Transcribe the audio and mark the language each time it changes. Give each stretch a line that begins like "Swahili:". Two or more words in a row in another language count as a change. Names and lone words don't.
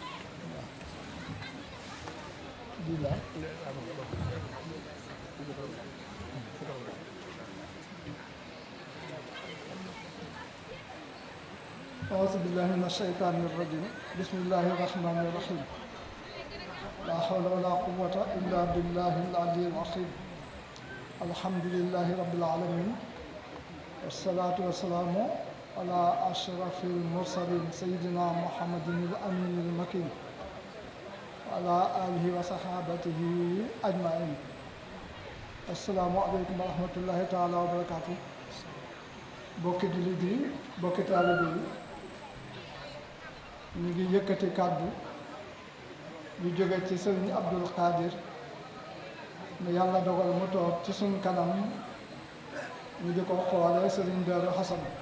Arabic: bila أعوذ بالله من الشيطان الرجيم بسم الله الرحمن الرحيم لا حول ولا قوة إلا بالله العلي العظيم الحمد لله رب العالمين والصلاة والسلام على أشرف المرسلين سيدنا محمد الأمين المكين وعلى آله وصحابته أجمعين السلام عليكم ورحمة الله تعالى وبركاته
Wolof: bokki jullit yi bokki taalibe yi ñu ngi yëkkati kàddu yu jóge ci sëriñ Abdul Qadir ne yàlla dogal mu toog ci suñ kanam ñu di ko xoolee sëriñ Daaru Xasan